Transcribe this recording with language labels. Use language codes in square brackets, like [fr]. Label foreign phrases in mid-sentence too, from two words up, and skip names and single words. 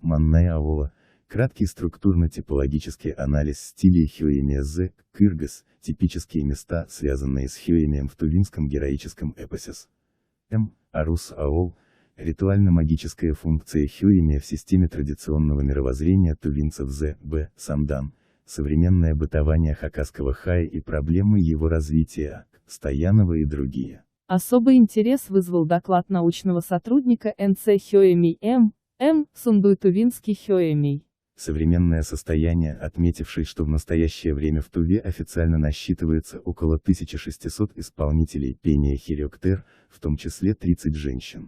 [ru] Маннаяола, краткий структурно-типологический анализ стилей хёэмия З. Кыргыз, типические места, связанные с хёэмием в тувинском героическом эпосе С. М. Арус Аол, ритуально-магическая функция хёэмия в системе традиционного мировоззрения тувинцев З. Б. Самдан, современное бытование хакасского хая и проблемы его развития, Стоянова и другие. Особый интерес вызвал доклад научного сотрудника НЦ Хёэми М. Сундуй-Тувинский Хёэми. Современное состояние, отметивший, что в настоящее время в Туве официально насчитывается около 1600 исполнителей пения хирёктэр, в том числе 30 женщин.